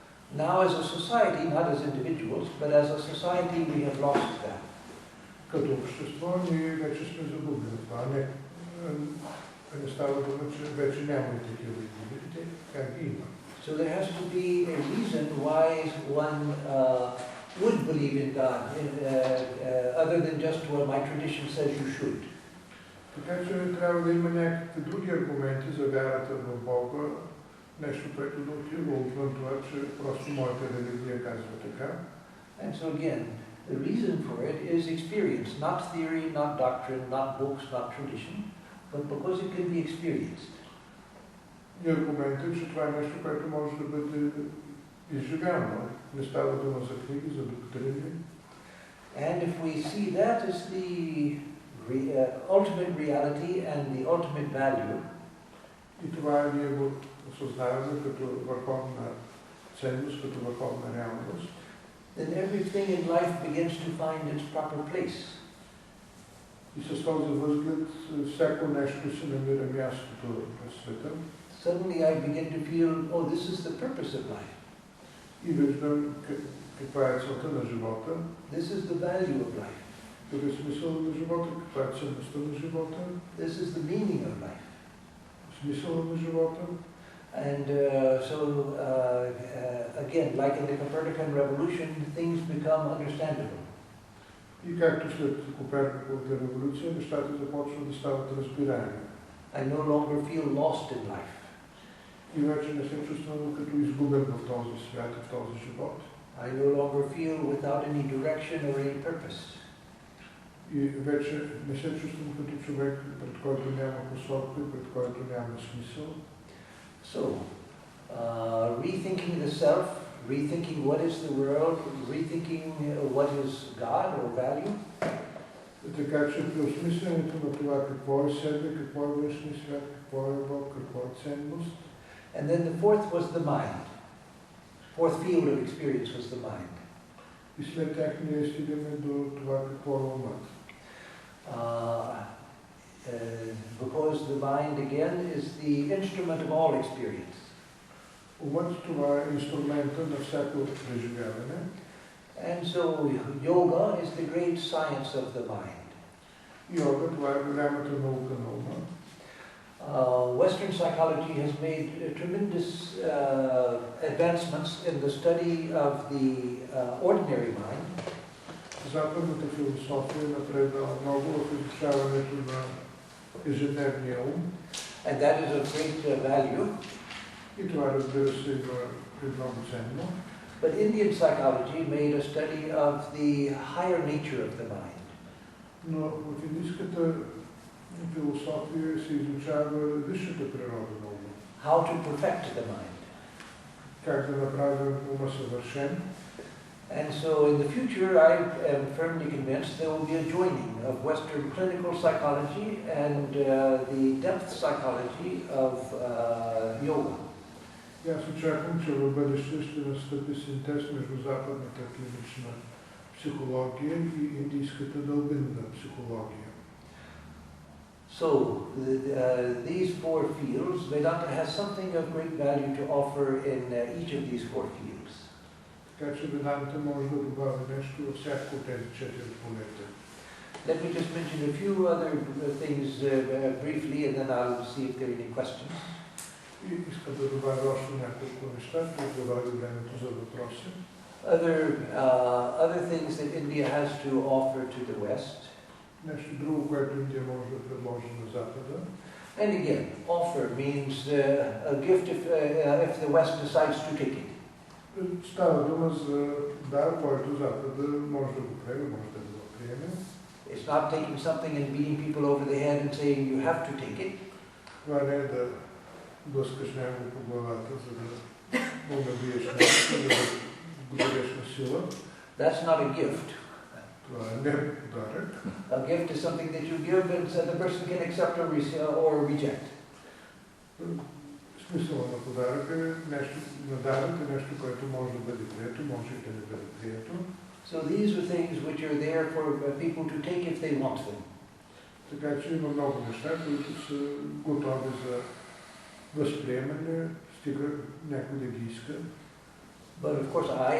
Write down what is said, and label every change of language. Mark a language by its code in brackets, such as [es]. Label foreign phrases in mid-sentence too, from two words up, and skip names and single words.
[en] Now as a society, not as individuals, but as a society we have lost that. [bg] Като общество ние вече сме загубили това. Не става дума, че вече няма и такива индивиди, как ги има. [en] So there has to be a reason why one would believe in God, other than just, well, my tradition says you should. [bg] Така че трябва да има някакви други аргументи за вярата в Бога, нещо, което да отива отвън това, че просто моята религия казва така. [en] And so again, the reason for it is experience, not theory, not doctrine, not books, not tradition, but because it can be experienced. [bg] И аргументът, че това е нещо, което може да бъде изживяно. Не става дума за книги, за доктрини. [en] And if we see that as the ultimate reality and the ultimate value, [bg] и това ние го осъзнаваме като върховна ценност, като върховна реалност, [en] then everything in life begins to find its proper place. [bg] И с този възглед всяко нещо се намира мястото в света. [en] Suddenly I begin to feel, oh, this is the purpose of life. [bg] И виждам каква е целта на живота. [en] This is the value of life. [bg] Какъв е смисъл на живота, каква е ценността на живота. [en] This is the meaning of life. [bg] Смисъла на живота. [en] And again, like in the Copernican revolution, things become understandable. [bg] И както след Коперниковата революция, нещата започват да стават разбираеми. [en] I no longer feel lost in life. [bg] И вече не се чувствам като изгубен в този свят, в този живот. [en] I no longer feel without any direction or any purpose. [bg] И вече не се чувствам като човек, пред който няма посока, пред който няма смисъл. [en] So, rethinking the self, rethinking what is the world, rethinking what is God or value. [bg] Така че при осмисленето на това какво е себе, какво е външния свят, какво е Бог, какво е ценност. [en] And then the fourth was the mind. Fourth field of experience was the mind. [bg] И след тях ние стигаме до това какво е умът. [en] Because the mind again is the instrument of all experience. [bg] Умът това е инструмента на всяко преживяване. [en] And so yoga is the great science of the mind. [bg] Йога това е голямата наука на ума. [en] Western psychology has made tremendous advancements in the study of the ordinary mind. [bg] Западната философия напреднала много в изучаването на ежедневния ум. [en] And that is of great value. [bg] И това, разбира се, е много ценно. [en] But Indian psychology made a study of the higher nature of the mind. [bg] Но в индийската философия се изучава висшата природа на ума. [en] How to perfect the mind. [bg] Как да направим ума съвършен. [en] And so in the future, I am firmly convinced there will be a joining of Western clinical psychology and the depth psychology of yoga. [bg] И аз очаквам, че в бъдеще ще настъпи синтез между западната клинична психология и индийската дълбинна психология. [en] So these four fields, Vedanta has something of great value to offer in each of these four fields. [bg] Така че Веданта може да добави нещо във всяко от тези четири полета. [en] Let me just mention a few other things briefly, and then I'll see if there are any questions. [bg] И искам да добавя още няколко неща, които добави времето за въпроси. [en] Other things that India has to offer to the West. [bg] Нещо друго, което Индия може да предложи на Запада. [en] And again, offer means a gift if the West decides to take it. [bg] Става дума за дар, който Запада може да го приеме, може да го приеме. [en] It's not taking something and beating people over the head and saying you have to take it. [bg] Това не е да блъскаш някого по главата, за да го набиеш нещо, да го дадеш на сила. [en] That's not a gift. [bg] Това не е подарък. [en] A gift is something that you give and so the person can accept or reject. [bg] Смисъла на подарък е нещо, на дарък е нещо, което може да бъде прието, може и да не бъде прието. [en] So these are things which are there for people to take if they want them. [bg] Така че има много неща, които са готови за възприемане, стига някой да ги иска. [en] But of course, I